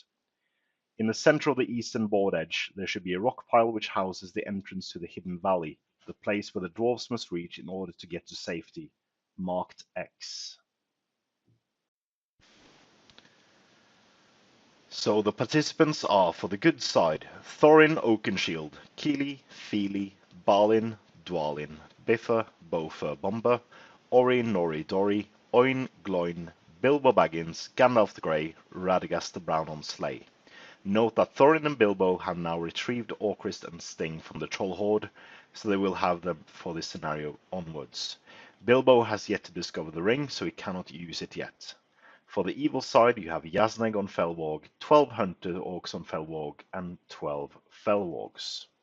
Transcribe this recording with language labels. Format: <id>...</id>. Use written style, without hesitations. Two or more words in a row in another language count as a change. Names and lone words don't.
<en>In the center of the eastern board edge, there should be a rock pile which houses the entrance to the hidden valley, the place where the dwarves must reach in order to get to safety, marked X. So the participants are, for the good side, Thorin Oakenshield, Keely, Feely, Balin, Dwalin, Biffa, Bofa, Bomber, Ori, Nori, Dori, Oin, Gloin, Bilbo Baggins, Gandalf the Grey, Radagast the Brown on Sleigh. Note that Thorin and Bilbo have now retrieved Orcrist and Sting from the Troll Horde, so they will have them for this scenario onwards. Bilbo has yet to discover the ring, so he cannot use it yet. For the evil side, you have Yazneg on Felwarg, 12 Hunter Orcs on Felwarg, and 12 Felwargs.</en>